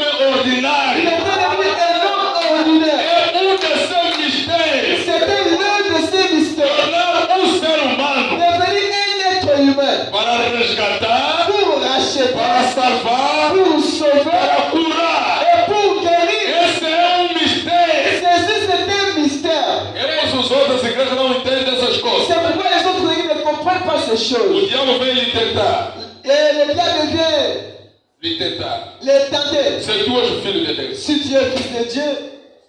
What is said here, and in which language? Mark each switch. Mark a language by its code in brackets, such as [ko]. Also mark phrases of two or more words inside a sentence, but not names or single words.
[fr] Il [pt] ordinário. [fr] était devenu un homme ordinaire. [pt] É de seus mistérios. [fr] C'était l'un de ses mystères. [pt] Tornar ser humano [fr] Devenir un être humain. [pt] para resgatar, [fr] Pour racheter, [pt] para salvar, [fr] pour sauver [pt] para curar. [fr] et pour guérir. [pt] Esse é mistério. [fr] Ceci, c'est un mystère. [pt] As outras igrejas não entendem essas coisas. [fr] C'est pourquoi les autres églises ne comprennent pas ces [pt] O [fr] choses. [pt] diabo vem lhe tentar. [fr] Et le diable vient [pt] Lhe tentar. [fr] les tenter. [pt] Se tu és o filho de Deus, [fr] Si tu es fils de Dieu,